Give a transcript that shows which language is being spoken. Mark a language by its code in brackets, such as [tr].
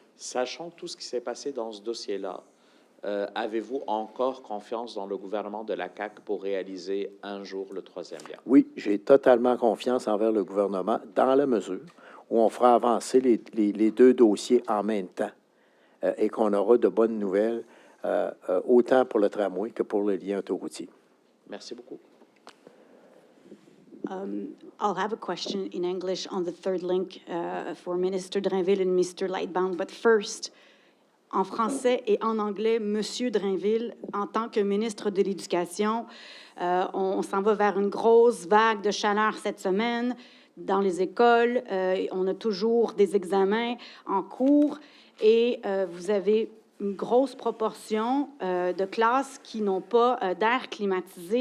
[fr] Sachant tout ce qui s'est passé dans ce dossier-là, avez-vous encore confiance dans le gouvernement de la CAQ pour réaliser un jour le troisième lien? Oui, j'ai totalement confiance envers le gouvernement dans la mesure où on fera avancer les deux dossiers en même temps et qu'on aura de bonnes nouvelles autant pour le tramway que pour le lien autoroutier. Merci beaucoup. [en] I'll have a question in English on the third link for Minister Drainville and Mr. Lightbound. But first, [fr] en français et en anglais, Monsieur Drainville, en tant que ministre de l'Éducation, on s'en va vers une grosse vague de chaleur cette semaine dans les écoles. On a toujours des examens en cours et vous avez une grosse proportion de classes qui n'ont pas d'air climatisé.